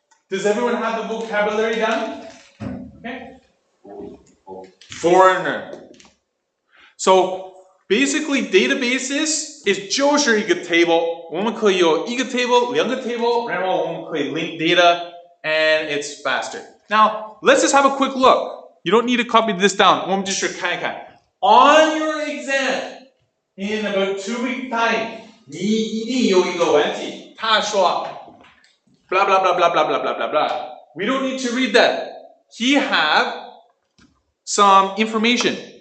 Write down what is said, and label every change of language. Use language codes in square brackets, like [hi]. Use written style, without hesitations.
[en] Does everyone have the vocabulary done? Okay? Foreigner. So basically, databases is [zh] 就是一个 [en] table. [zh] 我们可以有一个 table, 两个 table, 然后我们可以 link data, [en] and it's faster. Now, let's just have a quick look. You don't need to copy this down. [zh] 我们就是看一看. [en] On your exam, in about 2 weeks time, [zh] 你一定有一个问题。他说 blah blah blah blah blah blah blah blah blah. [en] We don't need to read that. He have some information.